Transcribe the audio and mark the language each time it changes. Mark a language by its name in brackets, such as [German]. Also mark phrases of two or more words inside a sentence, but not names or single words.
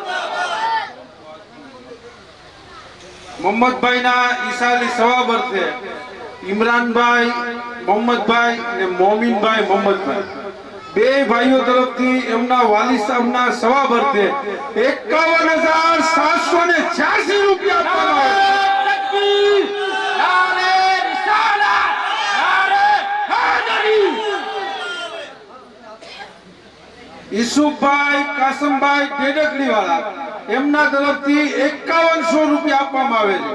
[Gujarati] મોહમ્મદભાઈ ના ઈસાલી સવા બર્થે ઇમરાનભાઈ મોહમ્મદભાઈ અને મોમીનભાઈ મોહમ્મદભાઈ બે ભાઈઓ તરફથી એમના વાલી સાહેબના સવા બર્થે 51,786 રૂપિયા આપવામાં આવે [Urdu] تکبیر، نعرے رسالت، نعرے حیدری. [Gujarati] ઈસુફભાઈ કાસમભાઈ ડેડકડી વાળા એમના તરફથી 5100 રૂપિયા આપવામાં આવે છે